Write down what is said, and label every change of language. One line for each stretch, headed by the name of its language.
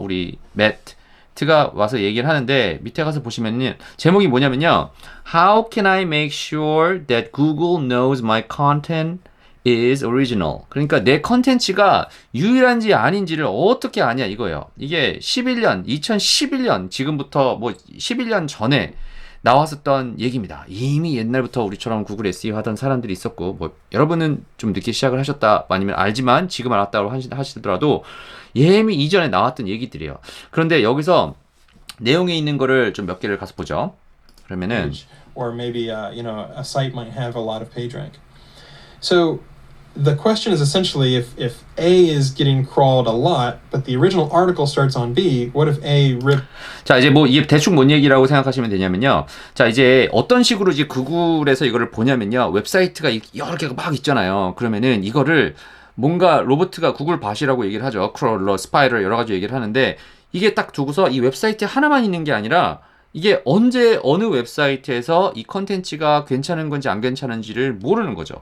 Korean: 우리 매트가 와서 얘기를 하는데 밑에 가서 보시면은 제목이 뭐냐면요.
English: How can I make sure that Google knows my content is original?
Korean: 그러니까 내 컨텐츠가 유일한지 아닌지를 어떻게 아냐 이거예요. 이게 2011년 지금부터 11년 전에 나왔었던 얘기입니다. 이미 옛날부터 우리처럼 구글 SEO 하던 사람들이 있었고 여러분은 좀 늦게 시작을 하셨다 아니면 알지만 지금 알았다고 하시더라도 이미 이전에 나왔던 얘기들이에요. 그런데 여기서 내용에 있는 거를 좀 몇 개를 가서 보죠. 그러면은
English: or maybe a site might have a lot of page rank. So the question is essentially if A is getting crawled a lot, but the original article starts on B, what if A rip?
Korean: 자, 이제 이게 대충 뭔 얘기라고 생각하시면 되냐면요. 자, 이제 어떤 식으로 이제 구글에서 이거를 보냐면요. 웹사이트가 여러 개가 막 있잖아요. 그러면은 이거를 뭔가 로봇가 구글 밭이라고 얘기를 하죠. 크롤러, 스파이럴 여러 가지 얘기를 하는데 이게 딱 두고서 이 웹사이트 하나만 있는 게 아니라 이게 언제 어느 웹사이트에서 이 컨텐츠가 괜찮은 건지 안 괜찮은지를 모르는 거죠.